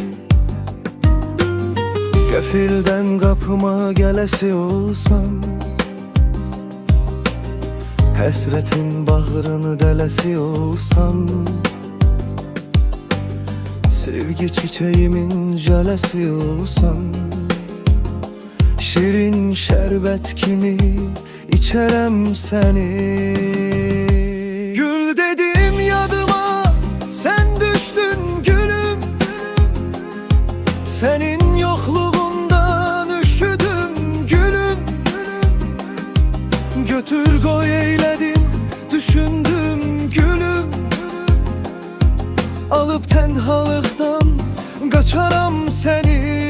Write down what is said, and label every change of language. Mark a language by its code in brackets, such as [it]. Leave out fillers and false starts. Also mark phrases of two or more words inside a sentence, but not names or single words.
[az] Qəfildən qapıma gələsi olsan, həsrətin bağrını dələsi olsan, sevgi çiçeğimin jöləsi olsan, şirin şərbət kimi içərəm səni. Gül dedim yadıma, [tr] sen düştün gülüm, senin yokluğundan üşüdüm gülüm. Götür koy eyledim, düşündüm gülüm. Alıp tenhalıktan kaçaram seni.